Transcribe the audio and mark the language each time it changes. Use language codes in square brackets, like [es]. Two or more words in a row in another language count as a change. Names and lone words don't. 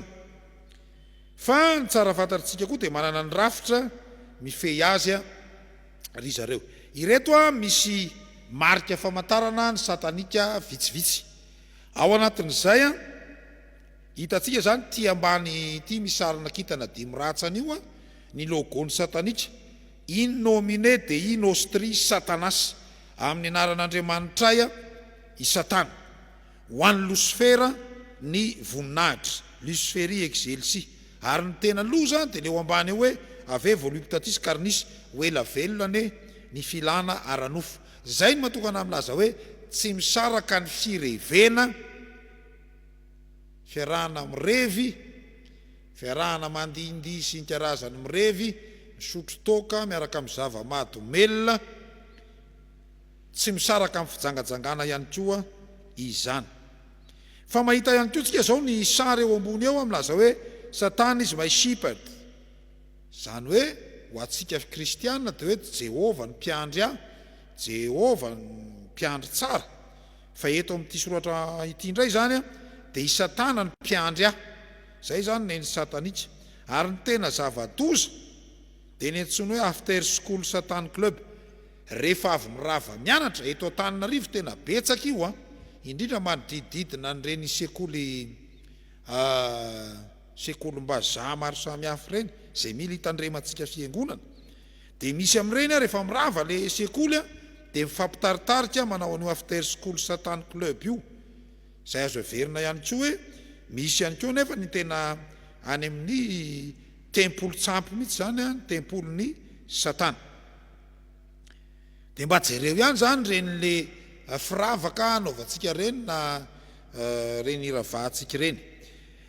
[mg] Fa ny tsara fantatsika koa dia manana ny rafitra mifehy azy ry zareo. Ireto misy marika famantarana ny satanika vitsivitsy. Ao anatin'izay hitatsika zany ty ambany ty misarina kintana 5 ratsany io ny logo ny satanika, [la] in nomine de in nostri satanas, [mg] amin'ny anaran'Andriamanitra i satana, ho an'ny Lucifera ny voninahitra, [la] Luciferi excelsi. [mg] Ary ny tena loza dia leo ambany hoe [la] ave voluptatis carnis [mg] oela velona ny filana aranofo. Zay ny matokana amin'laza hoe tsy misaraka ny firevena, fiarahana mirevy, fiarahana mandindy sy ny karazany mirevy, misotro toka miaraka amin'ny zava-mahadomelona, tsy misaraka amin'ny fijangajangana ihany koa izany. Fa mahita ihany koa tsika zao ny sary eo ambony eo amin'laza hoe [en] Satan is my shepherd. [mg] Zany hoe ho atsika kristianina dia hoe Jehova ny mpiandry ahy, Jehova ny mpiandry tsara. Fa eto amin'ity soratra ity indray zany dia i Satana ny mpiandry ahy. Zay zany ny satanika. Ary ny tena zava-doza dia ny antsoina hoe [en] after school Satan club. [mg] Rehefa avy mirava mianatra eto Antananarivo tena betsaka io indrindra manodididina n'ireny sekolim-bazaha maro samihafa ireny izay mila hitandremantsika fiangonana. Dia misy amin'ireny rehefa mirava le sekoly dia mifampitaritarika manao an'io [en] after school Satan club [mg] io. Izay azo heverina ihany koa hoe misy ihany koa nefa ny tena any amin'ny tempolo tsampy mihitsy zany tempolon'ny Satana. Dia mba jereo ihany zany reny le firavaka anaovantsika reny na reny iravahantsika reny.